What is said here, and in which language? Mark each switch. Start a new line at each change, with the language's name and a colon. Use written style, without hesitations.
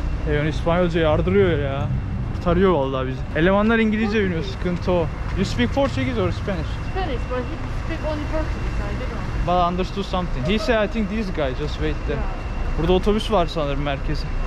Turkish: Eyon İspanyolca yardırıyor ya. Kurtarıyor vallahi bizi. Elemanlar İngilizce bilmiyor, sıkıntı o.
English: You speak Portuguese or Spanish? Spanish, but he speak only Portuguese. I didn't know. But I understood something. He said I think this guy just wait there.
Turkish: Burada otobüs var sanırım merkeze.